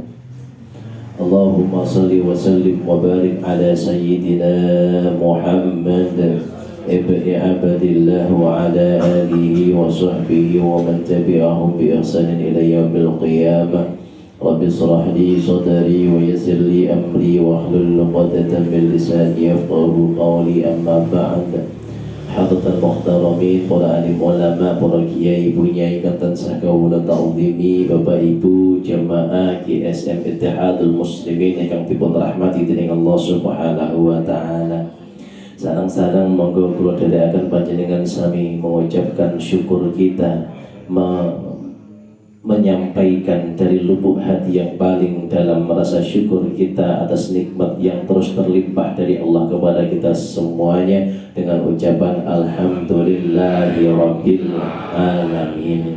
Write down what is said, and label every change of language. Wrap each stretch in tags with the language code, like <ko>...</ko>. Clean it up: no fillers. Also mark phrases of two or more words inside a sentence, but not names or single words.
<ar>اللهم صل وسلم وبارك على سيدنا محمد بن عبد الله وعلى آله وصحبه ومن تبعهم بإحسان إلى يوم القيامة. رب اشرح لي صدري ويسر لي أمري واحلل عقدة من لساني يفقهوا قولي. أما بعد. حضرة المحترمين,</ar> <jv>para alim ulama, para kiai, ibu nyai katan sakawula ta'zimi, bapak ibu jamaah GSM Ittihadul Muslimin yang dipun rahmati dening</jv> <ar>الله سبحانه وتعالى.</ar> <jv>Sarang-sarang monggo kula dherekaken panjenengan sami</jv> <id>mengucapkan syukur kita, menyampaikan dari lubuk hati yang paling dalam rasa syukur kita atas nikmat yang terus terlimpah dari Allah kepada kita semuanya dengan ucapan</id> <ar>الحمد لله رب العالمين.</ar>